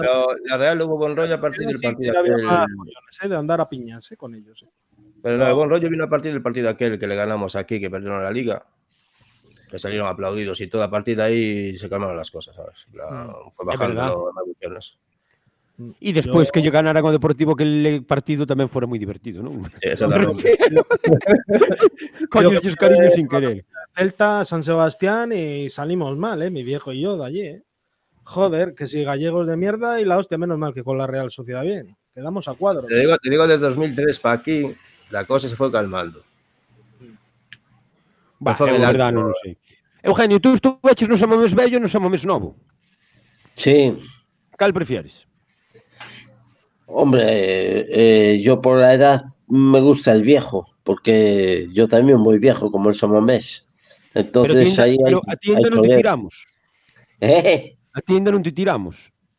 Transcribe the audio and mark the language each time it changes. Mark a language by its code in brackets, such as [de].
[es] Pero la Real hubo buen rollo a partir del partido aquel. De andar a piñas con ellos. Pero no, el buen rollo vino a partir del partido aquel que le ganamos aquí, que perdieron la Liga. Que salieron aplaudidos y todo, a partir de ahí se calmaron las cosas, ¿sabes? Fue bajando las ambiciones. [gl] E despois que lle ganaran ao Deportivo que el partido tamén fora moi divertido, non? [es] Sí, exactamente. Coño, os cariños sin querer. Celta, San Sebastián y salimos mal, mi viejo y yo de allí, Joder, que si gallegos de mierda y la hostia, menos mal que con la Real Sociedad bien. Quedamos a cuadro. Te digo desde 2003 para aquí, la cosa se fue calmando. [gl] É verdade, non sei. Eugenio, tú estuveches no San Mamés vello e no San Mamés novo. [es] Sí. [gl] Cal prefieres? [es] Hombre, yo por la edad me gusta el viejo, porque yo también muy viejo como el San Mamés. Entonces [gl] pero a ti ainda non te tiramos. A ti ainda non te tiramos.